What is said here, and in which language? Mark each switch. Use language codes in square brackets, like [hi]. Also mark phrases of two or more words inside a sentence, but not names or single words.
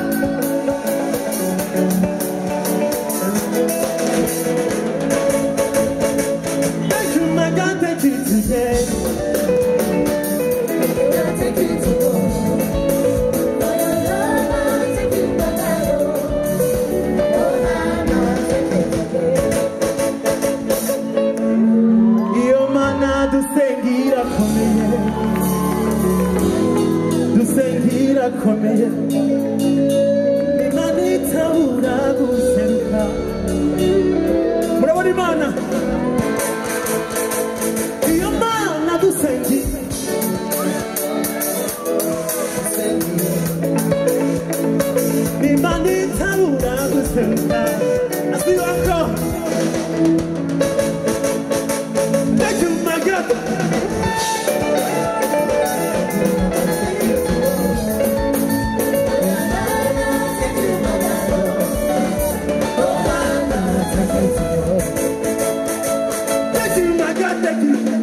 [en] Thank you, my God, thank you today. Thank you today. [rn] Io mana du sengira komeye, Imana itabura guseruka. Murabona Imana? Iyo mana dusengira, Imana itabura guseruka. [en] As we walk on. Thank you, my God. Thank you, my God, thank you.